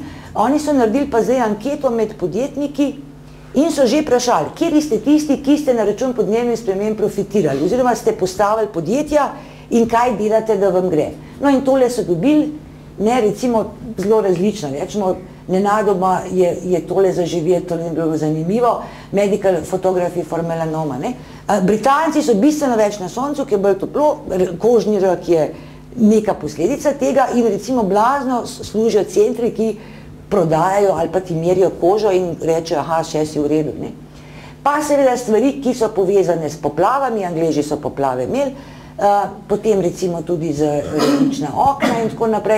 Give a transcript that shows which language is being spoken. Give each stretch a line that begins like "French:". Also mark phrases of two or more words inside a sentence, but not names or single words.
Slovenian: Oni so naredili pa zdaj anketo med podjetniki in so že vprašali, kjer ste tisti, ki ste na račun podnebnih sprememb profitirali oziroma ste postavili podjetja in kaj delate, da vam gre. No in tole so dobili, ne, recimo zelo različno, rečemo, nenadoma je tole zaživeti, to ni bilo zanimivo,
English: medical photography for melanoma,
Slovenian: ne. Britanci so bistveno več na soncu, ki je bolj toplo, kožni rak je neka posledica tega in recimo blazno služijo centri, ki prodajajo ali pa ti merijo kožo in rečejo, aha, še si v redu, ne. Pa seveda stvari, ki so povezane s poplavami, Angleži so poplave imeli, potem recimo tudi z različna okna in tako naprej.